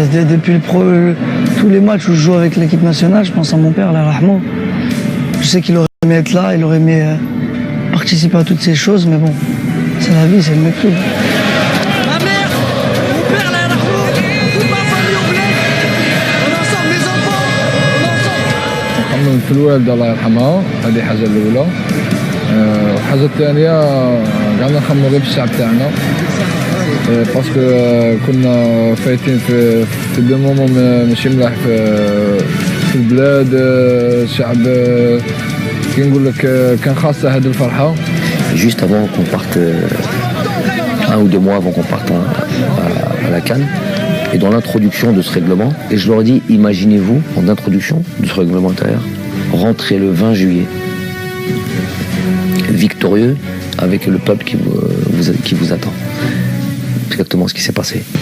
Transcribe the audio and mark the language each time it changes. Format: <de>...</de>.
<fr>Depuis tous les matchs où je joue avec l'équipe nationale, je pense à mon père,</fr> <ar>Allah yarhamou.</ar> <fr>Je sais qu'il aurait aimé être là, il aurait aimé participer à toutes ces choses, mais bon, c'est la vie, c'est le mépris. Ma mère, mon père,</fr> <ar>Allah yarhamou,</ar> <fr>toute ma famille au bled, on est ensemble, mes enfants, on est ensemble.</fr> <ar>نخمم في الوالدة الله يرحمها، هذه حاجة الأولى. الحاجة الثانية قعدنا نخمموا غير بالشعب تاعنا. باسكو كنا فايتين في دو مومون ماشي ملاح في البلاد. الشعب كي نقول لك كان خاصة هذه الفرحة.</ar> <fr>Juste avant qu'on parte, 1 ou 2 mois avant qu'on parte à la CAN, et dans l'introduction de ce règlement, et je leur ai dit, imaginez-vous, en introduction de ce règlement intérieur, rentrer le 20 juillet, victorieux, avec le peuple qui vous attend. C'est exactement ce qui s'est passé.</fr>